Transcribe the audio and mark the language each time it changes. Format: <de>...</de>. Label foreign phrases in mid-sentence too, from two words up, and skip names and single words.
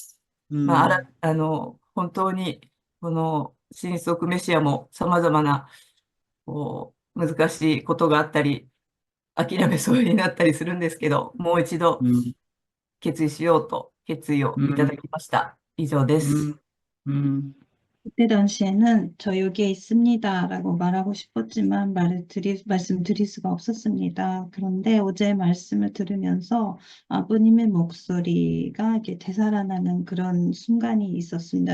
<ja>本当に、この新則メシアも様々な、難しいことがあったり、諦めそうになったりするんですけど、もう一度決意しようと決意をいただきました。以上です。</ja> <ko>그때 당시에는 저 여기에 있습니다라고 말하고 싶었지만 말씀드릴 수가 없었습니다. 그런데 어제 말씀을 들으면서 아버님의 목소리가 이렇게 되살아나는 그런 순간이 있었습니다.</ko>